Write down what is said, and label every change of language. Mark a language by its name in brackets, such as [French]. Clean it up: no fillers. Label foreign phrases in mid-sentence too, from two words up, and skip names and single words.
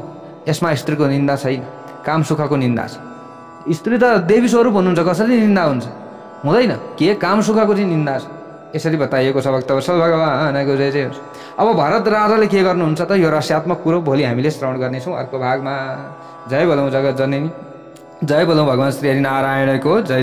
[Nepali] यसमा स्त्रीको निन्दा छैन, काम सुखको निन्दा छ। स्त्री त देवी स्वरूप हुनुहुन्छ, कसरी निन्दा हुन्छ? हुँदैन। के काम सुखको चाहिँ निन्दा छ, यसरी बताइएको छ भक्तवत्सल भगवानको जय जय होस्। अब भरत राजाले के गर्नुहुन्छ त, यो रहस्यात्मक कुरो भोलि हामीले श्रवण गर्नेछौँ अर्को भागमा। जय बोलौँ जगत जननी, जय बोलौँ भगवान श्री हरि नारायणको जय।